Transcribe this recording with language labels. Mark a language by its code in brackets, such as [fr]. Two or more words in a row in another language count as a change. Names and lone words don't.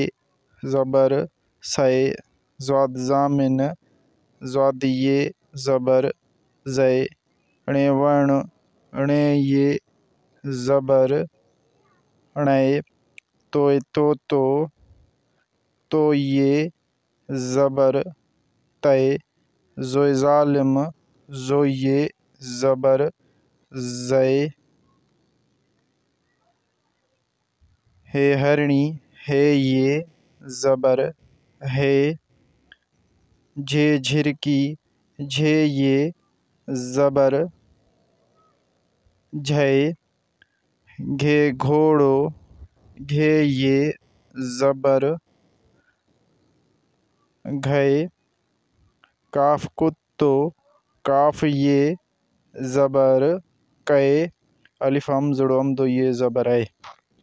[sd] زبر سے، ضاد ضامن ضاد یہ زبر زے، ڑے وݨ ڑے یہ زبر ڑے، توئے توتو تو یہ زبر تے، زوئے ظالم زو یہ زبر زے، ہے ہرنی ہے یہ زبر ہے، جھے جھرکی جھے یہ زبر جھے، گھے گھوڑو گھے یہ زبر گھے، کاف کتو کاف یہ زبر کے، الف ہم زڑو ہم دو یہ زبر ہے۔